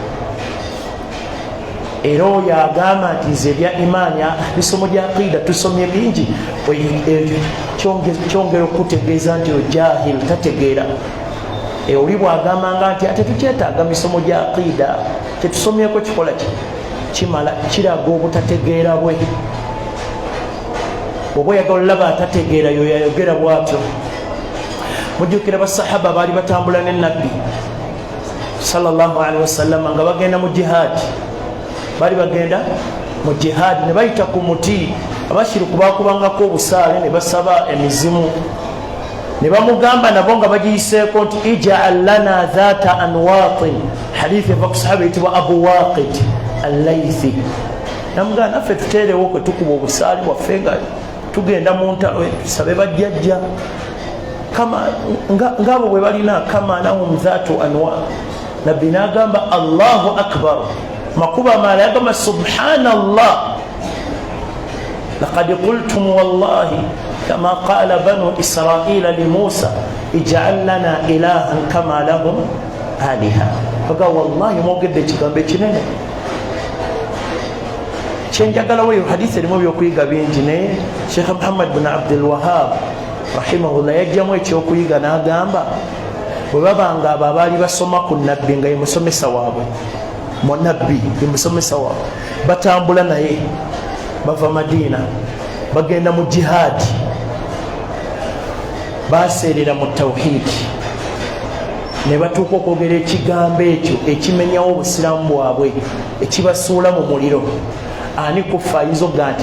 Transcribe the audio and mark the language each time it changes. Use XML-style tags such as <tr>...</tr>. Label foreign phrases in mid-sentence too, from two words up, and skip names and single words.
<lg>era oyo agamba nti nze ebya imaani bisomo gya aqida tusomye bingi kyongera okutegeeza nti ojahil tategeera oli bwagambanga nti ate tukyetaaga misomo gya aqida tetusomyeko kikola kimala kiraga obutategeera bwe oba oyagala olaba atategeera yoyayogera bwatyo mujjukira basahaba baali batambula ne nabbi</lg> <ar>صلى الله عليه وسلم</ar> <lg>nga bagenda mu jihaadi bali bagenda mu jihaadi ne bayita ku muti abashiriku bakubangako obusaale ne basaba emizimu ne bamugamba nabo nga bagiyiseeko nti</lg> <ar>اجعل لنا ذات أنواط</ar> <lg>hadithi eva ku sahaba yitibwa abu waqid al-laythi namugamba naffe tuteerewo kwe tukuba obusaale bwaffe nga tugenda mu ntalo tusabe bajjajja ngabo bwe balina</lg> <ar>كما لهم ذات أنواط</ar> <lg>nabbi n'agamba</lg> <ar>الله أكبر</ar> <lg>makuba mala yagamba</lg> <ar>سبحان الله لقد قلتم والله كما قال بنو إسرائيل لموسى اجعل لنا إلهاً كما لهم آلهة</ar> <lg>kaga wallahi mwogedde ekigambo ekinene kyenjagala weyo hadithi erimu ebyokuyiga bingi naye sheikh muhammad bin abdul wahab rahimahullah yajjamu ekyokuyiga n'agamba bwe babanga abo abaali basoma ku nabbi nga ye musomesa waabwe munabbi ye musomesa waabwe batambula naye bava madiina bagenda mu jihaadi baseerera mu tawhidi ne batuuka okwogera ekigambo ekyo ekimenyawo obusiraamu bwabwe ekibasuula mu muliro ani kufaayizo ga nti</lg>